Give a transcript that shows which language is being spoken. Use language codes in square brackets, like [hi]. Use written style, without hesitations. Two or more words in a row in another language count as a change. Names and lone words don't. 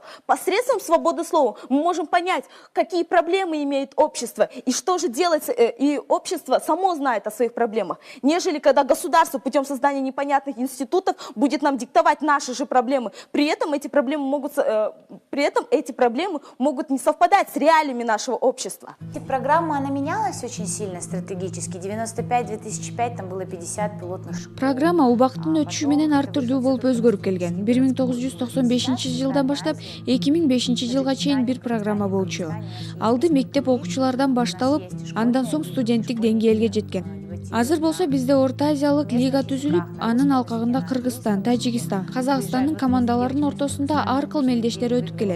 [ru] Посредством свободы слова мы можем понять, какие проблемы имеет общество и что же делать, и общество само знает о своих проблемах, нежели когда государство путем создания непонятных институтов будет нам диктовать наши же проблемы. При этом эти проблемы могут не совпадать с реалиями нашего общества. Программа, она менялась очень сильно стратегически. 95-2005, там было 50 пилотных. [ky] Программа убактын өтүшү менен ар түрдүү болуп өзгөрүп келген. 1995 жылдан баштап 2005 жылга чейин бир программа болчу. Алды мектеп окуучулардан башталып, андан соң студенттик деңгээлге жеткен. Азыр болсо бизде Орто Азиялык лига түзүлүп, анын алкагында Кыргызстан, Тажикстан, Казакстандын командаларынын ортосунда ар кыл мелдештер өтүп келет.